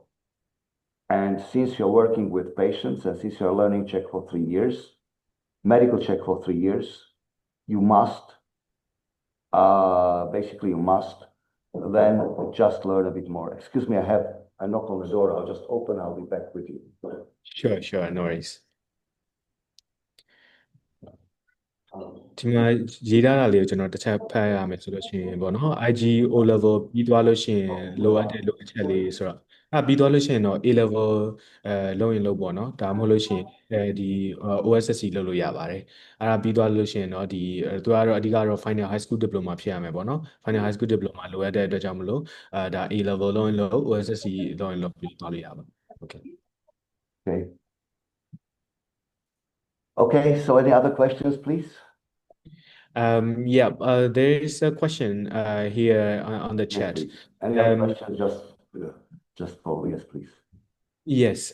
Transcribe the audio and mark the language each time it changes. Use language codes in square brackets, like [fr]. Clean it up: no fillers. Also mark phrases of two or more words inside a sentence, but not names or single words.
[en] And since you're working with patients and since you're learning Czech for 3 years, medical Czech for 3 years, you must basically you must then just learn a bit more. Excuse me, I have a knock on the door. I'll just open. I'll be back with you. Sure, no worries. [my] ဒီမှာရေးထားတာလေးကိုကျွန်တော်တစ်ချက်ဖတ်ရမယ်ဆိုလို့ရှိရင်ပေါ့နော် [en] IG O level [my] ပြီးသွားလို့ရှိရင်လိုအပ်တဲ့လိုအပ်ချက်လေးဆိုတော့ပြီးသွားလို့ရှိရင်တော့ [en] A level [my] လုပ်ရင်လုပ်ပေါ့နော်ဒါမှမဟုတ်လို့ရှိရင်ဒီ OSSC လုပ်လို့ရပါတယ်အဲ့ဒါပြီးသွားလို့ရှိရင်တော့ဒီသူကတော့အဓိကတော့ [en] Final High School Diploma [my] ဖြစ်ရမယ်ပေါ့နော် [en] Final High School Diploma [my] လိုအပ်တဲ့အတွက်ကြောင့်မလို့ဒါ [en] A level [my] လုပ်ရင်လုပ် OSSC လုပ်ရင်လုပ်ပြီးသွားလို့ရပါ Okay. [en] Okay, so any other questions, please? Yeah, there is a question here on the chat. Please. Any other questions? Just follow, yes, please. Yes,